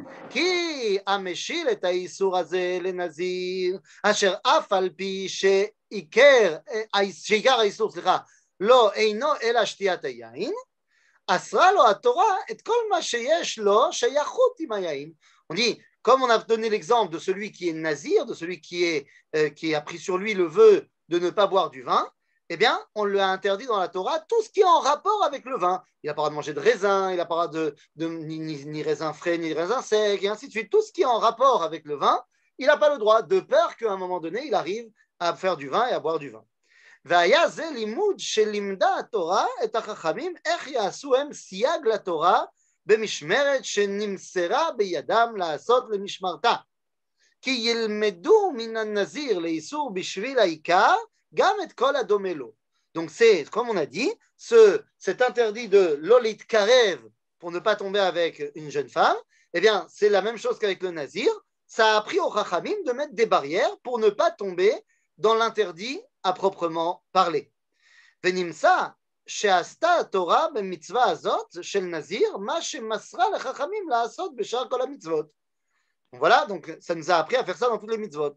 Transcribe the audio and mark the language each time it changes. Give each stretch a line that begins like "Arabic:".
Hebrew: כי המשיל את האיסור הזה לנזיר, אשר אף על פי שעיקר האיסור, לא אינו אלא שתיית היין, אסרה לו התורה את כל מה שיש לו שייכות עם היין.
French: On dit, comme on a donné l'exemple de celui qui est nazir, de celui qui a pris sur lui le vœu de ne pas boire du vin, eh bien, on lui a interdit dans la Torah tout ce qui est en rapport avec le vin. Il n'a pas le droit de manger de raisin, il n'a pas le droit ni raisin frais, ni raisin sec, et ainsi de suite. Tout ce qui est en rapport avec le vin, il n'a pas le droit, de peur qu'à un moment donné, il arrive à faire du vin et à boire du vin.
Hebrew: והיה זה לימוד שלימדה התורה את החכמים איך יעשו הם סייג לתורה במשמרת שנמסרה בידם לעשות למשמרתה. כי ילמדו מן הנזיר לאיסור בשביל העיקר גם את כל הדומה לו.
French: Donc c'est, comme on a dit, cet interdit de l'olit karev pour ne pas tomber avec une jeune femme, eh bien c'est la même chose qu'avec le nazir. Ça a appris aux chachamim de mettre des barrières pour ne pas tomber dans l'interdit à proprement parler.
Hebrew: ונמצא שעשתה התורה במצווה הזאת של נזיר מה שמסרה לחכמים לעשות בשאר כל המצוות.
French: Voilà, donc ça nous a appris à faire ça dans toutes les mitzvot.